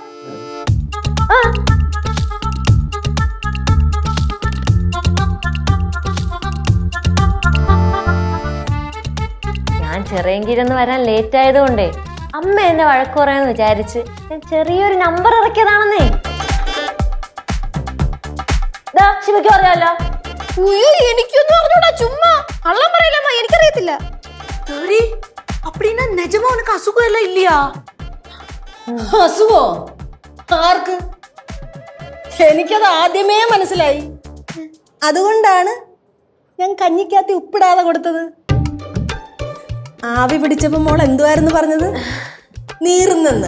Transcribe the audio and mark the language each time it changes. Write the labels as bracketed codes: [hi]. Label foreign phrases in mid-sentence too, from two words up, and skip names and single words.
[ml] ഞാൻ ചെറിയങ്കിരന്ന് വരാൻ ലേറ്റ് ആയതുകൊണ്ടേ അമ്മ എന്നെ വഴക്ക് പറയാന്ന് വിചാരിച്ച് ഞാൻ ചെറിയൊരു നമ്പർ ഇറക്കിയതാണെന്നേ. ശിവയ്ക്ക് പറയാലോ. എനിക്കൊന്നും അറിഞ്ഞൂടാ, ചുമ്മാ കള്ളം പറയില്ലമ്മ, എനിക്കറിയത്തില്ല. [ta] அப்படின்னா நிஜமா உனக்கு அசுகம் எல்லாம் இல்லையா? [ml] അസുഖോ? ആർക്ക്? എനിക്കത് ആദ്യമേ മനസ്സിലായി. അതുകൊണ്ടാണ് ഞാൻ കഞ്ഞിക്കകത്ത് ഉപ്പിടാതെ കൊടുത്തത്. ആവി പിടിച്ചപ്പോ മോൾ എന്തുവായിരുന്നു പറഞ്ഞത്? നീറുന്നെന്ന്.